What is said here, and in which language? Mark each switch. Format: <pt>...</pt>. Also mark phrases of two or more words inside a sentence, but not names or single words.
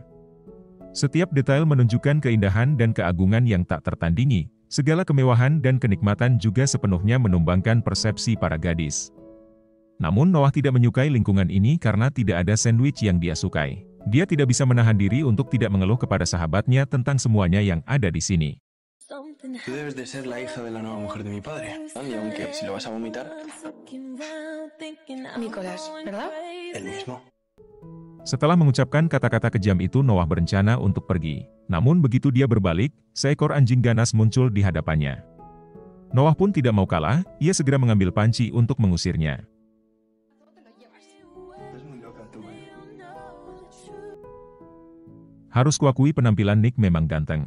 <id>Setiap detail menunjukkan keindahan dan keagungan yang tak tertandingi. Segala kemewahan dan kenikmatan juga sepenuhnya menumbangkan persepsi para gadis. Namun Noah tidak menyukai lingkungan ini karena tidak ada sandwich yang dia sukai. Dia tidak bisa menahan diri untuk tidak mengeluh kepada sahabatnya tentang semuanya yang ada di sini.</id> <es>Tú debes de ser la hija de la nueva mujer de mi padre. Y aunque si lo vas a vomitar... Nicolás, ¿verdad? El mismo.</es> <id>Setelah mengucapkan kata-kata kejam itu, Noah berencana untuk pergi. Namun begitu dia berbalik, seekor anjing ganas muncul di hadapannya. Noah pun tidak mau kalah, ia segera mengambil panci untuk mengusirnya. Harus kuakui penampilan Nick memang ganteng.</id>